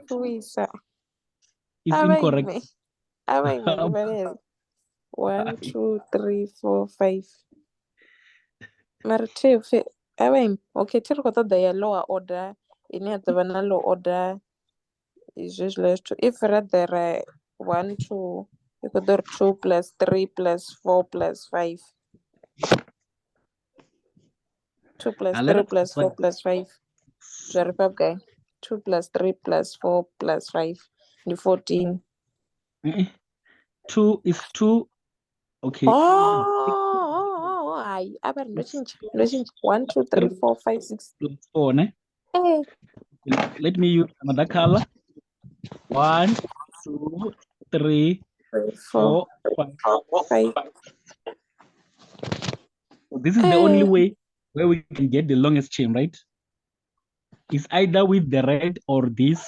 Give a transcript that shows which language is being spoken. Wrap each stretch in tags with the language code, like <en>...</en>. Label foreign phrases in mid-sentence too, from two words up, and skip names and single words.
<en>It's incorrect. 1, 2, 3, 4, 5.</en> <ve>Okay, tiri khou ṱoḓa ya</ve> <en>lower order</en> <ve>ine ya ḓovha na</ve> <en>low order</en> <ve>izwo zwithu.</ve> <en>If rather 1, 2</en> <ve>i khou ḓo ri</ve> <en>2 plus 3 plus 4 plus 5. 2 plus 3 plus 4 plus 5.</en> <ve>Zwa ri fha vhugai?</ve> <en>2 plus 3 plus 4 plus 5</en> <ve>ndi 14.</ve> <en>2 is 2. Okay.</en> <ve>Hayi abari ndo tshintsha 1, 2, 3, 4, 5, 6 4, ne?</ve> <en>Let me use another color. 1, 2, 3, 4, 5. This is the only way where we can get the longest chain, right? It's either with the red or this.</en>